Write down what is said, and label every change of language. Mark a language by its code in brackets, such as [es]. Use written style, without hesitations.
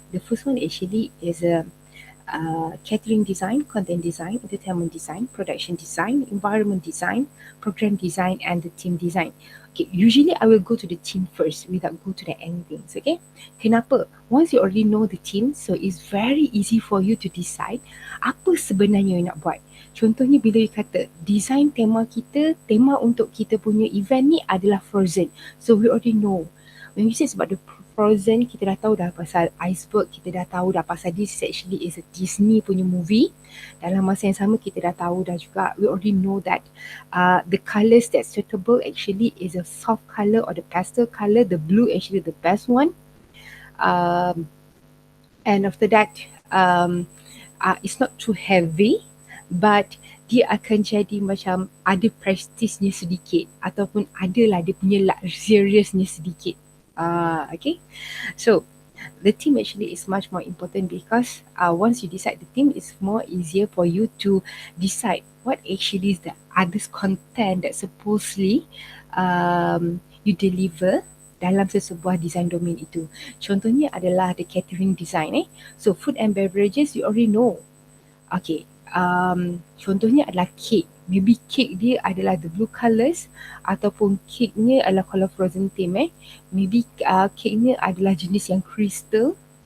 [en] The first one actually is a catering design, content design, entertainment design, production design, environment design, program design, and the team design. Okay, usually I will go to the team first without go to the endings. Okay, [ms] kenapa? [en] Once you already know the team, so it's very easy for you to decide [ms] apa sebenarnya [en] you [ms] nak buat. Contohnya bila you kata design tema kita, tema untuk kita punya event ni adalah Frozen. [en] So we already know. When we say about the Frozen, [ms] kita dah tahu dah pasal [en] iceberg, kita dah tahu dah pasal this actually is a Disney [ms] punya [en] movie. [ms] Dalam masa yang sama kita dah tahu dah juga, [en] we already know that the colours that's suitable actually is a soft colour or the pastel colour. The blue actually the best one. And after that, it's not too heavy, but [ms] dia akan jadi macam ada prestige-nya sedikit ataupun adalah dia punya luxuriousnya sedikit. [en] Okay, so the theme actually is much more important because once you decide the theme, it's more easier for you to decide what actually is the others content that supposedly you deliver [ms] dalam sesebuah [en] design domain [ms] itu. Contohnya adalah [en] the catering design. So food and beverages you already know. Okay, [ms] contohnya adalah [en] cake. Maybe cake [ms] dia adalah [en] the blue colours [ms] ataupun cake-nya adalah [en] colour frozen theme. Maybe [ms] cake-nya adalah jenis yang crystal.